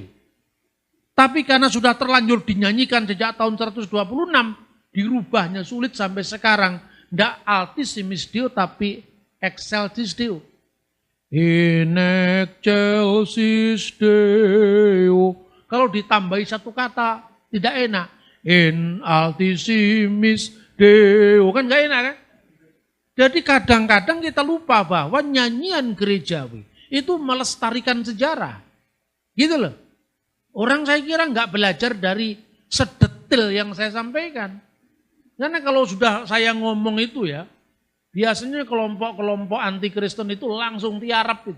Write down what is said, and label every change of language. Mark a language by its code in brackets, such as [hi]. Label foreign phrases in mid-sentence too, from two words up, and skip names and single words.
[id] Tapi karena sudah terlanjur dinyanyikan sejak tahun 126, dirubahnya sulit sampai sekarang. [la] Tidak Altissimis Deo, tapi Excelsis Deo. In excelsis Deo. [id] Kalau ditambahi satu kata, tidak enak. [la] In altissimis Deo. [id] Kan gak enak kan? Jadi kadang-kadang kita lupa bahwa nyanyian gerejawi itu melestarikan sejarah. Gitu loh. Orang saya kira nggak belajar dari sedetil yang saya sampaikan. Karena kalau sudah saya ngomong itu ya, biasanya kelompok-kelompok anti Kristen itu langsung tiarap itu.